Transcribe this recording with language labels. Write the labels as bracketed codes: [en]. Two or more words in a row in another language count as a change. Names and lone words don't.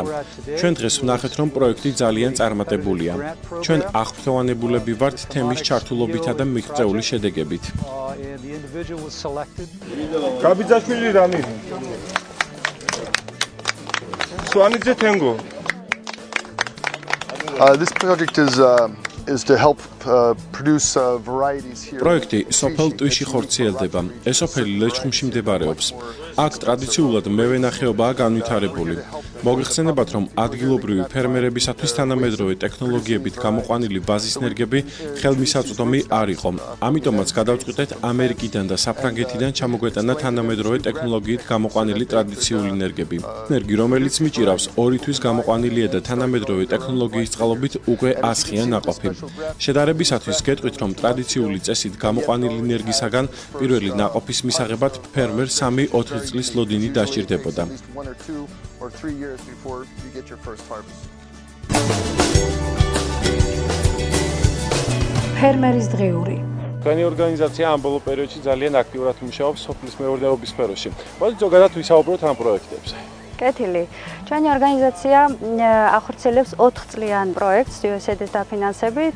[ka] ჩვენ დღეს ვნახეთ, რომ პროექტი ძალიან წარმატებულია. ჩვენ აღფრთოვანებულები ვართ თემის ჩართულობითა და მიღწეული შედეგებით. გაბიძაშვილი რამი. სვანიძე თენგო. [en] This project is to help produce varieties here. [ka] პროექტი სოფელ ტვიში ხორციელდება. ეს სოფელი ლეჩხუმში მდებარეობს. აქ ტრადიციულად მევენახეობაა განვითარებული. მოგეხსენებათ, რომ ადგილობრივი ფერმერებისათვის თანამედროვე ტექნოლოგიებით გამოყვანილი ვაზის ნერგები ხელმისაწვდომი არ იყო. ამიტომაც გადავწყვიტეთ ამერიკიდან და საფრანგეთიდან ჩამოგვეტანა თანამედროვე ტექნოლოგიით გამოყვანილი ტრადიციული ნერგები. ნერგი, რომელიც მიჭირავს 2 თვის გამოყვანილია და თანამედროვე ტექნოლოგიის წყალობით უკვე 100-ია ნაყოფი. შედარებისათვის გეტყვით, რომ ტრადიციული წესით გამოყვანილი ნერგისაგან პირველი ნაყოფის მისაღებად ფერმერს 3-4 წლის ლოდინი დასჭირდებოდა. [en] Or 3 years before you get your first harvest. [ka] ფერმერის დღიური. თქვენი ორგანიზაცია ამ ბოლო პერიოდში ძალიან აქტიურად მუშაობს სოფლის მეურნეობის სფეროში. მოდით ზოგადად ვისაუბროთ ამ პროექტებზე. კეთილი. ჩვენი ორგანიზაცია ახორციელებს 4 წლიან პროექტს USAID-ის დაფინანსებით.